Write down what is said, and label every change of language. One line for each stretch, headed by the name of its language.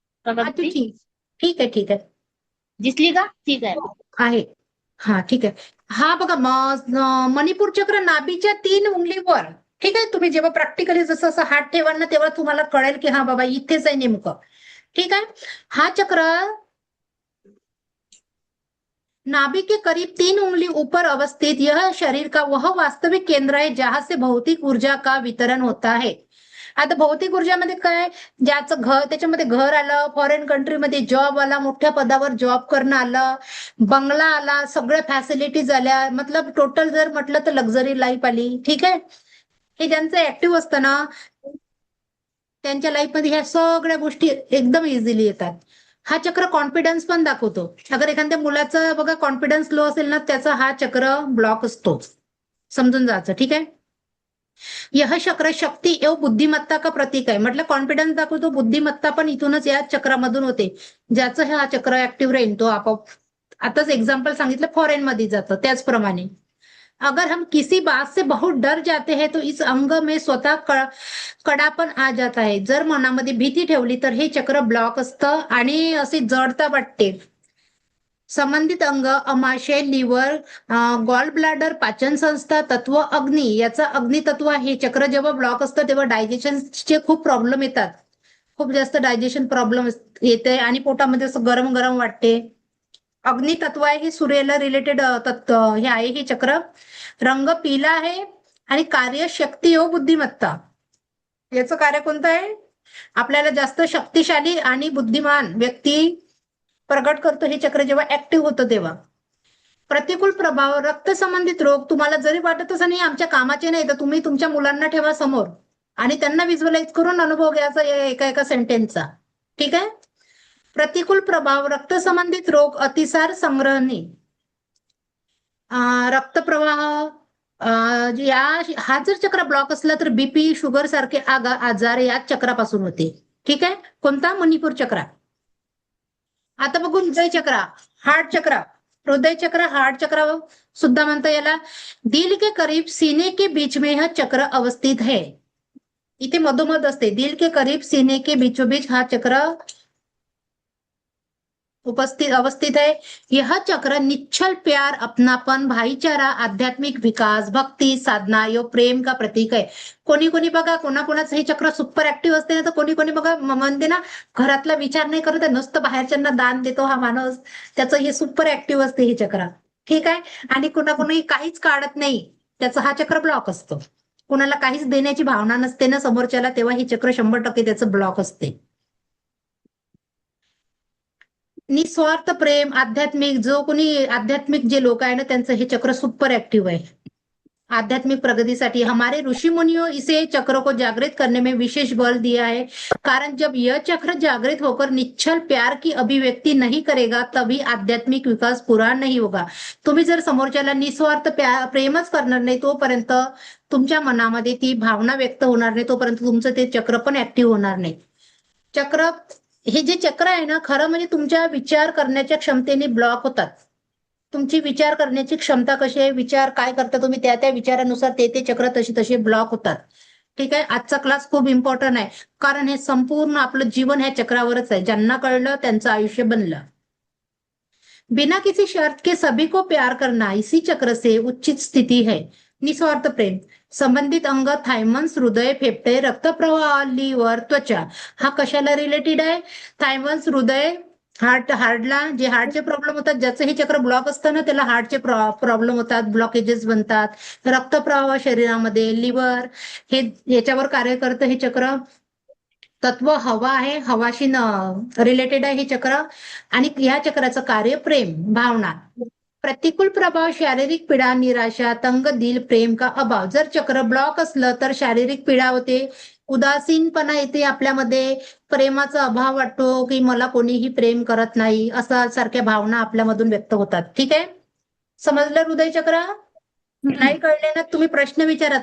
Marathi: अच्छा, ठीक आहे ठीक आहे. दिसली का? ठीक आहे. आहे हा ठीक आहे. हा बघा मणिपूर चक्र नाभीच्या 3 उंगलीवर. ठीक आहे, तुम्ही जेव्हा प्रॅक्टिकली जसं असं हात ठेवाल ना तेव्हा तुम्हाला कळेल की हा बाबा इथेच आहे नेमकं.
Hindi: ठीक है, हा चक्र नाभि के करीब 3 उंगली ऊपर अवस्थित यह शरीर का वह वास्तविक केंद्र है जहां से भौतिक ऊर्जा का वितरण होता है.
Marathi: आता भौतिक ऊर्जामध्ये काय, ज्याचं घर त्याच्यामध्ये घर आलं, फॉरेन कंट्रीमध्ये जॉब आला, मोठ्या पदावर जॉब करणं आलं, बंगला आला, सगळ्या फॅसिलिटीज आल्या, मतलब टोटल जर म्हटलं तर लक्झरी लाईफ आली. ठीक आहे, हे ज्यांचं ऍक्टिव्ह असतं ना त्यांच्या लाईफमध्ये ह्या सगळ्या गोष्टी एकदम इझिली येतात. हा चक्र कॉन्फिडन्स पण दाखवतो. अगर एखाद्या मुलाचा बघा कॉन्फिडन्स लो असेल ना त्याचा हा चक्र ब्लॉक असतो, समजून जायचं. ठीक आहे,
Hindi: यह चक्र शक्ती एवं बुद्धिमत्ता का प्रतीक आहे.
Marathi: म्हटलं कॉन्फिडन्स दाखवतो, बुद्धिमत्ता पण इथूनच या चक्रामधून होते. ज्याचं हा चक्र ऍक्टिव्ह राहील तो आपोआप, आताच एग्जाम्पल सांगितलं फॉरेन मध्ये जातं त्याचप्रमाणे.
Hindi: अगर हम किसी बात से बहुत डर जाते हैं तो इस अंग में स्वतः कडापण आ जाता है.
Marathi: जर मनामध्ये भीती ठेवली तर हे चक्र ब्लॉक असतं आणि असे जडता वाटते. संबंधित अंग अमाशय, लिव्हर, गॉल ब्लॅडर, पाचन संस्था, तत्व अग्नी, याचा अग्नी तत्व हे चक्र जेव्हा ब्लॉक असतं तेव्हा डायजेशनचे खूप प्रॉब्लेम येतात. खूप जास्त डायजेशन प्रॉब्लेम येते आणि पोटामध्ये असं गरम गरम वाटते. अग्नि तत्व आहे, हे सूर्याला रिलेटेड तत्व हे आहे. हे चक्र रंग पिला आहे आणि कार्य शक्ती व बुद्धिमत्ता. याचं कार्य कोणतं आहे, आपल्याला जास्त शक्तिशाली आणि बुद्धिमान व्यक्ती प्रगट करतो हे चक्र जेव्हा ऍक्टिव्ह होतं तेव्हा. प्रतिकूल प्रभाव, रक्त संबंधित रोग. तुम्हाला जरी वाटत असं नाही आमच्या कामाचे नाही तर तुम्ही तुमच्या मुलांना ठेवा समोर आणि त्यांना विज्युअलाइज करून अनुभव घ्यायचा एका एका सेंटेन्सचा. ठीक आहे, प्रतिकूल प्रभाव, रक्त संबंधित रोग, अतिसार, संग्रहणी, रक्तप्रवाह, हा जर चक्र ब्लॉक असला तर बीपी, शुगर सारखे आजार याच चक्रापासून होते. ठीक आहे, कोणता, मणिपूर चक्र. आता बघू हृदय चक्र, हार्ट चक्र. हृदय चक्र, हार्ट चक्र सुद्धा म्हणता याला.
Hindi: दिल के करीब सीने के बीच में यह चक्र अवस्थित है.
Marathi: इथे मधोमध असते,
Hindi: दिल के करीब सीने के बीचों बीच हा चक्र अवस्थित है. यह चक्र निश्चल प्यार, अपनापन, भाईचारा, आध्यात्मिक विकास, भक्ती, साधना यो प्रेम का प्रतीक आहे.
Marathi: कोणी कोणी बघा कोणाकोणाचं हे चक्र सुपर ऍक्टिव्ह असते ना, तर कोणी कोणी बघा म्हणते ना घरातला विचार नाही करत, नुसतं बाहेरच्यांना दान देतो हा माणूस, त्याचं हे सुपर ऍक्टिव्ह असते हे चक्र. ठीक आहे, आणि कुणाकुणी काहीच काढत नाही त्याचा हा चक्र ब्लॉक असतो. कुणाला काहीच देण्याची भावना नसते ना समोरच्याला, तेव्हा हे चक्र 100% त्याचं ब्लॉक असते. निस्वार्थ प्रेम, आध्यात्मिक, जो कोणी आध्यात्मिक जे लोक आहे ना त्यांचं हे चक्र सुपर ऍक्टिव्ह आहे आध्यात्मिक प्रगति.
Hindi: हमारे ऋषि मुनियों इसे चक्र को जागृत करने में विशेष बल दिया है. कारण जब यह चक्र जागृत होकर निश्चल प्यार की अभिव्यक्ति नहीं करेगा तभी आध्यात्मिक विकास पूरा नहीं होगा.
Marathi: तुम्ही जर समोरच्याला निस्वार्थ प्रेमच करणार नाही तोपर्यंत तुमच्या मनामध्ये ती भावना व्यक्त होणार नाही, तोपर्यंत तुमचं ते चक्र पण ऍक्टिव्ह होणार नाही. चक्र, हे जे चक्र आहे ना खरं म्हणजे तुमच्या विचार करण्याच्या क्षमतेने ब्लॉक होतात. तुमची विचार करण्याची क्षमता कशी आहे, विचार काय करता तुम्ही, त्या त्या विचारानुसार ते चक्र तसे ब्लॉक होतात. ठीक आहे, आजचा क्लास खूप इम्पॉर्टंट आहे कारण हे संपूर्ण आपलं जीवन ह्या चक्रावरच आहे. ज्यांना कळलं त्यांचं आयुष्य बनलं.
Hindi: बिना किसी शर्त के सभी को प्यार करना इसी चक्र से उच्चित स्थिती है. निस्वार्थ प्रेम, संबंधित अंग थायमस, हृदय, फेफटे, रक्तप्रवाह, लिव्हर, त्वचा.
Marathi: हा कशाला रिलेटेड आहे, थायमस, हृदय, हार्टला जे हार्टचे प्रॉब्लेम होतात, ज्याचं हे चक्र ब्लॉक असतं ना त्याला हार्टचे प्रॉब्लेम होतात, ब्लॉकेजेस बनतात. रक्तप्रवाह शरीरामध्ये, लिव्हर हे याच्यावर कार्य करतं हे चक्र. तत्व हवा आहे, हवाशी रिलेटेड आहे हे चक्र. आणि या चक्राचं कार्य प्रेम, भावना.
Hindi: प्रतिकूल प्रभाव, शारीरिक पीडा, निराशा, तंग दिल, प्रेम का अभाव.
Marathi: जर चक्र ब्लॉक असलं तर शारीरिक पीडा होते, उदासीनपणा येते आपल्यामध्ये, प्रेमाचा अभाव वाटतो की मला कोणीही प्रेम करत नाही, असा सारख्या भावना आपल्यामधून व्यक्त होतात. ठीक आहे, समजलं हृदय चक्र. नाही कळले ना तुम्ही प्रश्न विचारा.